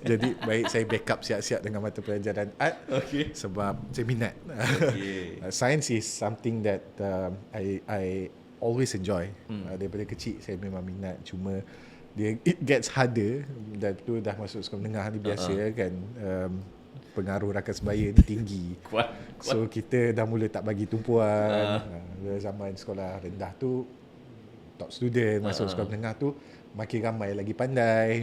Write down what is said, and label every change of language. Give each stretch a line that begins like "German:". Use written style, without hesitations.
Malay: Jadi baik saya backup siap-siap dengan mata pelajaran art. Okey. Sebab saya minat. Okay.
English: Science is something that I always enjoy.
Malay: Daripada kecil saya memang minat. Cuma
English: it gets harder.
Malay: Dan tu dah masuk sekolah menengah ni biasa kan. Pengaruh rakan sebaya ni tinggi. Kuat. So kita dah mula tak bagi tumpuan. Zaman sekolah rendah tu top student, masuk sekolah menengah tu makin ramai lagi pandai.